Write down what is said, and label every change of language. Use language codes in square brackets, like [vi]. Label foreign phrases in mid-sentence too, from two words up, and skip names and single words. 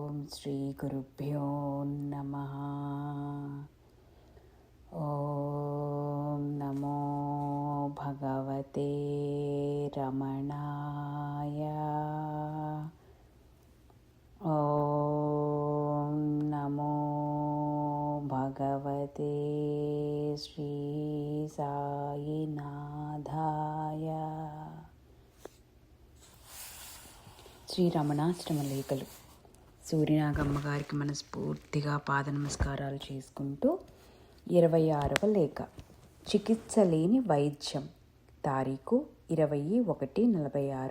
[sa] श्रीगुरुभ्यो नमः। ॐ नमो भगवते रमणाय। ॐ नमो भगवते श्री साईनाथाय। [te] శ్రీ రమణాష్టమ లేఖలు. సూర్యనాగమ్మ గారికి మనస్ఫూర్తిగా పాద నమస్కారాలు చేసుకుంటూ 26వ లేఖ. చికిత్స లేని వైద్యం. తారీఖు 20/1/46.